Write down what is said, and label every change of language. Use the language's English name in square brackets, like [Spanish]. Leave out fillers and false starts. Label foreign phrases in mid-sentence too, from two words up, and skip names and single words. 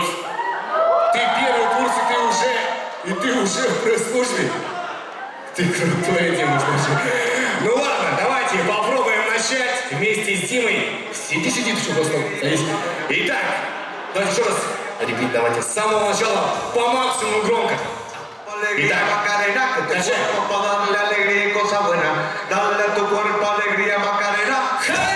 [Russian] Ты первый курс, и ты уже в пресс-службе. Ты крутой, Дима, слушай. Ну ладно, давайте попробуем начать вместе с Димой. Сиди, ты что, просто садись. Итак, давайте еще раз. Репит, давайте. С самого начала по максимуму громко. [Spanish] Alegría, Macarena, que tu Caché. cuerpo para darle alegría y cosa buena, darle a tu cuerpo alegría, Macarena.